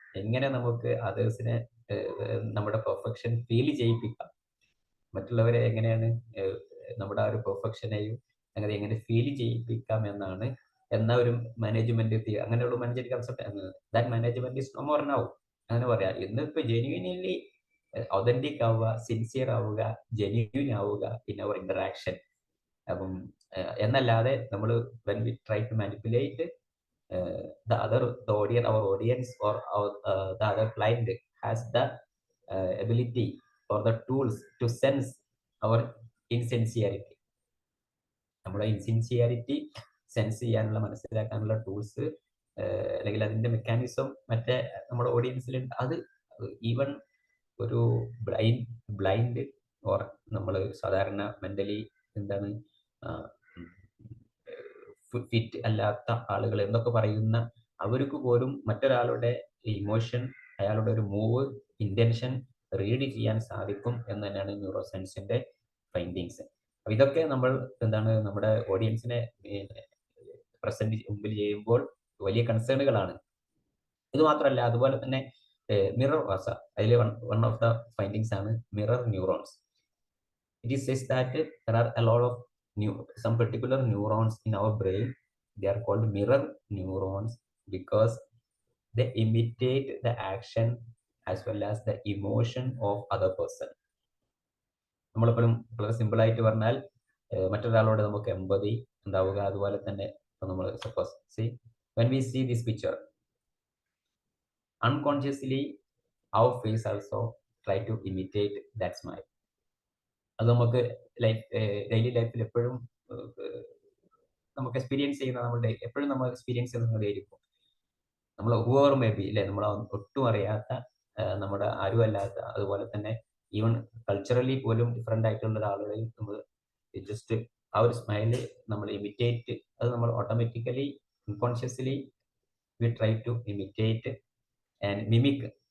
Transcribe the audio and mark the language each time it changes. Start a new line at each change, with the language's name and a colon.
Malayalam: എങ്ങനെ നമുക്ക് അതേഴ്സിനെ നമ്മുടെ പെർഫെക്ഷൻ ഫീൽ ചെയ്യിപ്പിക്കാം, മറ്റുള്ളവരെ എങ്ങനെയാണ് നമ്മുടെ ആ ഒരു പെർഫെക്ഷനെയും അങ്ങനെ എങ്ങനെ ഫീൽ ചെയ്യിപ്പിക്കാം എന്ന ഒരു മാനേജ്മെന്റ്, അങ്ങനെയുള്ള management concept,
English: That management is no more now.
Malayalam: അങ്ങനെ പറയാം. ഇന്നിപ്പോ ജെന്യുവൻലി ഒതന്റിക് ആവുക, സിൻസിയർ ആവുക, ജെന്യുവൻ ആവുക
English: In our interaction.
Malayalam: അപ്പം എന്നല്ലാതെ നമ്മൾ
English: When we try to manipulate our audience or the other client has the ability or the tools to sense our insincerity.
Malayalam: നമ്മുടെ ഇൻസിൻസിയറിറ്റി സെൻസ് ചെയ്യാനുള്ള, മനസ്സിലാക്കാനുള്ള ടൂൾസ് അല്ലെങ്കിൽ അതിന്റെ മെക്കാനിസം മറ്റേ നമ്മുടെ ഓഡിയൻസിൽ അത് ഈവൻ ഒരു ബ്ലൈൻഡ് ഓർ നമ്മൾ സാധാരണ മെന്റലി എന്താണ് ഫിറ്റ് അല്ലാത്ത ആളുകൾ എന്നൊക്കെ പറയുന്ന അവർക്ക് പോലും മറ്റൊരാളുടെ ഇമോഷൻ, അയാളുടെ ഒരു മൂവ്, ഇന്റൻഷൻ റീഡ് ചെയ്യാൻ സാധിക്കും എന്ന് തന്നെയാണ് ന്യൂറോ സയൻസിന്റെ ഫൈൻഡിങ്സ്. അപ്പൊ ഇതൊക്കെ നമ്മൾ എന്താണ് നമ്മുടെ ഓഡിയൻസിനെ പ്രസന്റ് മുമ്പിൽ ചെയ്യുമ്പോൾ വലിയ കൺസേണുകളാണ്. ഇത് മാത്രമല്ല, അതുപോലെ തന്നെ മിറർ വാസ, അതിൽ വൺ ഓഫ് ദ ഫൈൻഡിങ്സ് ആണ് mirror neurons.
English: It is says that there are a lot of some particular neurons in our brain. They are called mirror neurons. because they imitate the action as well as the emotion of other person.
Malayalam: നമ്മളെപ്പോഴും വളരെ simple ആയിട്ട് പറഞ്ഞാൽ മറ്റൊരാളോട് നമുക്ക് എമ്പതി ഉണ്ടാവുക. അതുപോലെ തന്നെ നമ്മൾ
English: Suppose when we see this picture, unconsciously our face also try to imitate that smile.
Malayalam: അത് നമുക്ക് ഡെയിലി ലൈഫിൽ എപ്പോഴും നമുക്ക് എക്സ്പീരിയൻസ് ചെയ്യുന്ന നമ്മുടെ എപ്പോഴും നമ്മൾ എക്സ്പീരിയൻസ് ചെയ്യുന്നതായിരിക്കും. നമ്മൾ ഹൂവർ മേ ബി അല്ലെ, നമ്മൾ ഒട്ടും അറിയാത്ത നമ്മുടെ ആരുമല്ലാത്ത, അതുപോലെ തന്നെ ഈവൻ കൾച്ചറലി പോലും ഡിഫറെന്റ് ആയിട്ടുള്ള ഒരാളുകളിൽ നമ്മൾ ജസ്റ്റ് ആ ഒരു സ്മൈല് നമ്മൾ ഇമിറ്റേറ്റ്, അത് നമ്മൾ automatically unconsciously
English: We try to imitate and mimic.